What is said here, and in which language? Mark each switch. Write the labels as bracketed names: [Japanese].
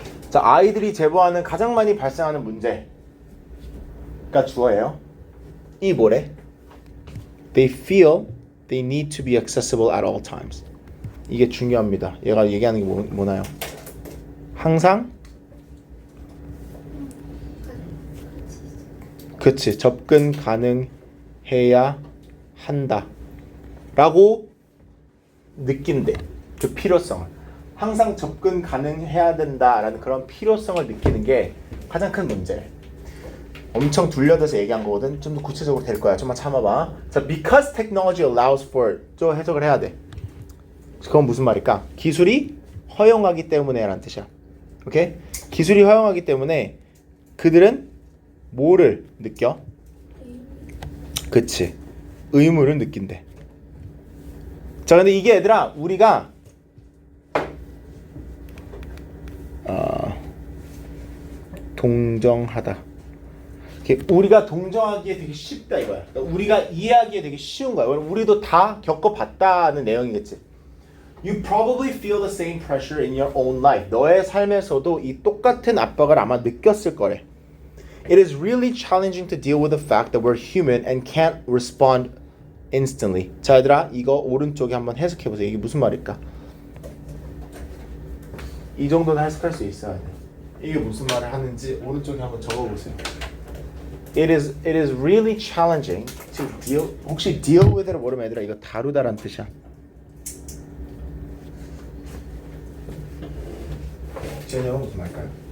[Korean] 자, 아이들이 제보하는 가장 많이 발생하는 문제가 주어예요. 이 뭐래? [English] They feel they need to be accessible at all times. [Korean] 이게 중요합니다. 얘가 얘기하는 게 뭐나요? 항상 그치, 접근 가능해야 한다 라고 느낀대. 그 필요성을 항상 접근 가능해야 된다라는 그런 필요성을 느끼는 게 가장 큰 문제래. 엄청 둘려대서 얘기한 거거든. 좀 더 구체적으로 될 거야. 좀만 참아봐. 자, [English] because technology allows for [Korean] 좀 해석을 해야 돼. 그건 무슨 말일까? 기술이 허용하기 때문에 라는 뜻이야. 오케이? 기술이 허용하기 때문에 그들은 뭐를 느껴? 그치, 의무를 느낀대. 자, 근데 이게 얘들아 우리가 동정하다. 우리가 동정하기에 되게 쉽다 이거야. 그러니까 우리가 이해하기에 되게 쉬운 거야. 우리도 다 겪어봤다는 내용이겠지. [English] You probably feel the same pressure in your own life. [Korean] 너의 삶에서도 이 똑같은 압박을 아마 느꼈을 거래. [English] It is really challenging to deal with the fact that we're human and can't respond instantly. [Korean] 자, 얘들아, 이거 오른쪽에 한번 해석해 보세요. 이게 무슨 말일까? 이 정도는 해석할 수 있어야 돼. 이게 무슨 말을 하는지 오른쪽에 한번 적어 보세요. [English] It is really challenging to deal. [Korean] 혹시 deal with를 모르면 얘들아 이거 다루다란 뜻이야. 제녀가 무슨 말일까요?